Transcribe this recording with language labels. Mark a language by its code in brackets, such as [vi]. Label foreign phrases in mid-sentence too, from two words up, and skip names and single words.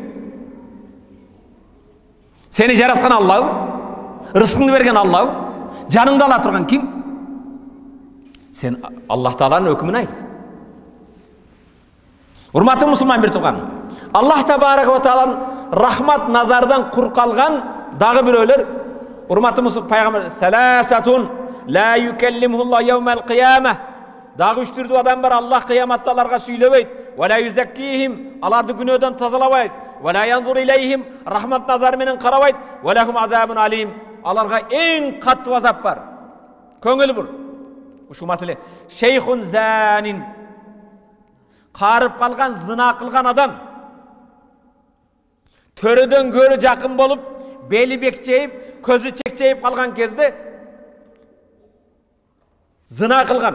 [ky] Сени жараткан Аллах, рызкыңды берген Аллах, жаныңды ала турган ким? Сен Аллах Тааланын өкүмүн айт. Урматтуу мусулман бир тууган, Аллах [ar] تبارك و [ky] тааланын рахмат назардан кур калган дагы бирөөлөр, урматтуу мусулман пайгамбар [ar] ثلاثة لا يكلمهم الله يوم القيامة. [ky] Дагы үч түрдүү адам бар, Аллах кыяматта аларга сүйлөбөйт. [ar] ولا يزكيهم, [ky] аларды күнөөдөн тазалабайт. [ar] ولا ينظر إليهم, [ky] рахмат назары менен карабайт. [ar] ولهم عذاب أليم, [ky] аларга эң каттуу азап бар. Көңүл бур. Ушу маселе. [ar] شيخ زان, [ky] карып калган, зына кылган адам. Төрөдөн көрө жакын болуп, бели бекчейип, көзү чекчейип калган кезде зына кылган.